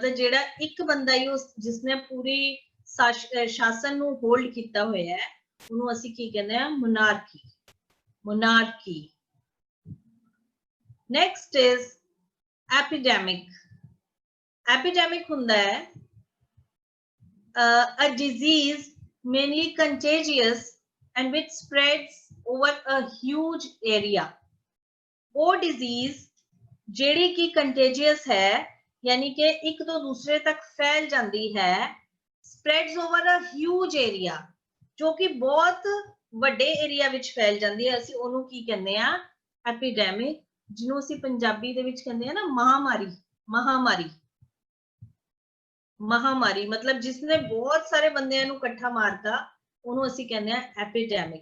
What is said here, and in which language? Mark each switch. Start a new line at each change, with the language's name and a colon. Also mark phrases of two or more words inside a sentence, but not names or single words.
Punjabi: ਮਤਲਬ ਜਿਹੜਾ ਇੱਕ ਬੰਦਾ ਹੀ ਉਸ ਜਿਸਨੇ ਪੂਰੀ ਸ਼ਾਸਨ ਨੂੰ ਹੋਲਡ ਕੀਤਾ ਹੋਇਆ ਹੈ, ਉਹਨੂੰ ਅਸੀਂ ਕੀ ਕਹਿੰਦੇ ਆ?
English: monarchy. monarchy. next is epidemic. ਐਪੀਡੈਮਿਕ
Punjabi: ਹੁੰਦਾ ਹੈ
English: a disease mainly contagious and which spreads over a huge area।
Punjabi: ਉਹ disease ਜਿਹੜੀ ਕਿ contagious ਹੈ, ਯਾਨੀ ਕਿ ਇੱਕ ਤੋਂ ਦੂਸਰੇ ਤੱਕ ਫੈਲ ਜਾਂਦੀ ਹੈ,
English: spreads over a huge area,
Punjabi: ਜੋ ਕਿ ਬਹੁਤ ਵੱਡੇ ਏਰੀਆ ਵਿੱਚ ਫੈਲ ਜਾਂਦੀ ਹੈ। ਅਸੀਂ ਉਹਨੂੰ ਕੀ ਕਹਿੰਦੇ ਆ? ਐਪੀਡੈਮਿਕ, ਜਿਹਨੂੰ ਅਸੀਂ ਪੰਜਾਬੀ ਦੇ ਵਿੱਚ ਕਹਿੰਦੇ ਆ ਨਾ ਮਹਾਮਾਰੀ। ਮਹਾਮਾਰੀ, ਮਹਾਮਾਰੀ ਮਤਲਬ ਜਿਸਨੇ ਬਹੁਤ ਸਾਰੇ ਬੰਦਿਆਂ ਨੂੰ ਇਕੱਠਾ ਮਾਰਤਾ, ਉਹਨੂੰ ਅਸੀਂ ਕਹਿੰਦੇ ਆ ਐਪੀਡੈਮਿਕ।